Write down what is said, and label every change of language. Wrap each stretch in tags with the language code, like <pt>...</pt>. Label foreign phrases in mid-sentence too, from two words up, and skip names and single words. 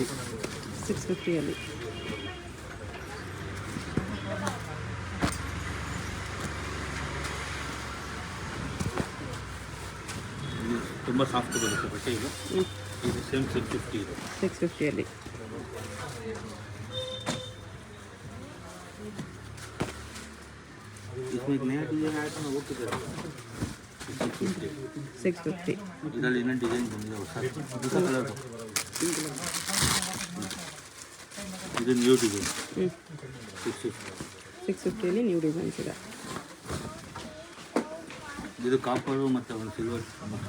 <kn>650ಅಲ್ಲಿ. ತುಂಬ ಸಾಫ್ಟ್ ಬರುತ್ತೆ ಬಟ್ಟೆ. ಇದು ಸೇಮ್ 650 ಇದೆ. 650ಅಲ್ಲಿ.</kn> <hi>इसमें एक नया डिजाइन आया था ना, वो कितना</hi> <kn>650. ಇದರಲ್ಲಿ ಇನ್ನೊಂದು ಡಿಸೈನ್ ಬಂದಿದೆ ಹೊಸ ಕಲರ್. ಇದು</kn> <en>new design.</en> <kn>650ಅಲ್ಲಿ</kn> <en>new designs</en> <kn>ಇದೆ. ಇದು ಕಾಪರು ಮತ್ತು ಒಂದು ಸಿಲ್ವರ್ ಮತ್ತು</kn>